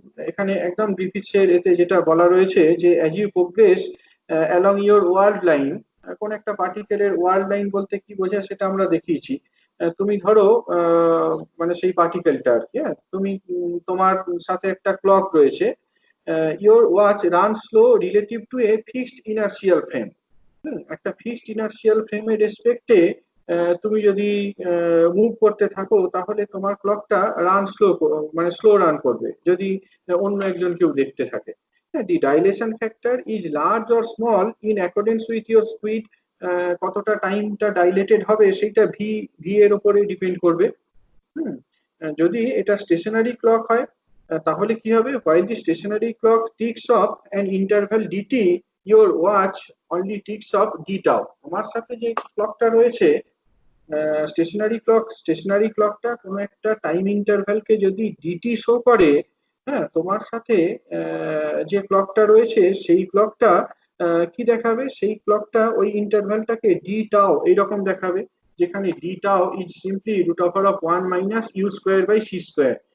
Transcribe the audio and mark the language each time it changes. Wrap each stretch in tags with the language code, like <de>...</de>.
<bn>এখানে একদম গ্রিফিথসের এতে যেটা বলা রয়েছে যে</bn> <en>as you progress along your world line,</en> <bn>কোন একটা পার্টিকেলের ওয়ার্ল্ড লাইন বলতে কি বোঝায় সেটা আমরা দেখিয়েছি। তুমি ধরো মানে সেই পার্টিকেলটা আর কি, হ্যাঁ, তুমি তোমার সাথে একটা ক্লক রয়েছে,</bn> <en>your watch runs slow relative to a fixed inertial frame.</en> <bn>একটা ফিক্সড ইনার্শিয়াল ফ্রেমের রেসপেক্টে তুমি যদি মুভ করতে থাকো তাহলে তোমার ক্লকটা রান স্লো, মানে স্লো রান করবে যদি অন্য একজন কেউ দেখতে থাকে।</bn> <en>the dilation factor is large or small in accordance with your speed,</en> <bn>কতটা টাইমটা ডাইলেটেড হবে সেইটা ভি ভি এর উপরে ডিপেন্ড করবে। হুম, যদি এটা স্টেশনারি ক্লক হয় তাহলে কি হবে,</bn> <en>while the stationary clock ticks off an interval dt, your watch only ticks off d tau।</en> <bn>আমার সাথে যে ক্লকটা রয়েছে স্টেশনারি ক্লকটা কোনো একটা টাইম ইন্টারভ্যালকে যদি ডিটি শো করে, হ্যাঁ তোমার সাথে যে ক্লকটা রয়েছে সেই ক্লকটা কি দেখাবে, সেই ক্লকটা ওই ইন্টারভ্যালটাকে</bn> <en>D tau এইরকম দেখাবে, যেখানে d tau is simply root over of 1 minus u square by c square.</en>